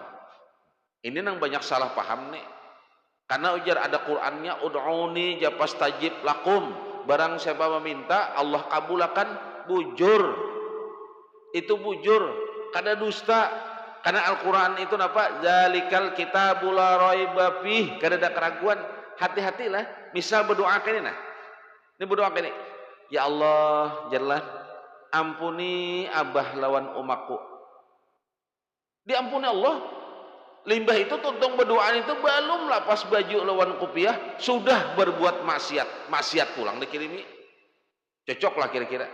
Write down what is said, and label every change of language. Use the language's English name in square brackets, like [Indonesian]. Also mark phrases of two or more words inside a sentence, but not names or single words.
[Banjar] Ini nang banyak salah paham nih, karena ujar ada Qur'annya, [Arabic] ادعوني أستجب لكم, [Banjar] barang siapa meminta Allah kabulkan, bujur, itu bujur, kada dusta, karena Al-Quran itu apa? [Arabic] ذلك الكتاب لا ريب فيه, [Banjar] kada ada keraguan. Hati-hatilah, misal berdoa kene nah. [Indonesian] Ini berdoa ini, [Arabic] ya Allah jalla, [Banjar] ampuni abah lawan umaku. [Indonesian] Diampuni Allah. [Banjar] Limbah itu tuntung berdoa itu belum lapas baju lawan kopiah, sudah berbuat maksiat pulang dikirimi. [Indonesian] Cocok lah kira-kira.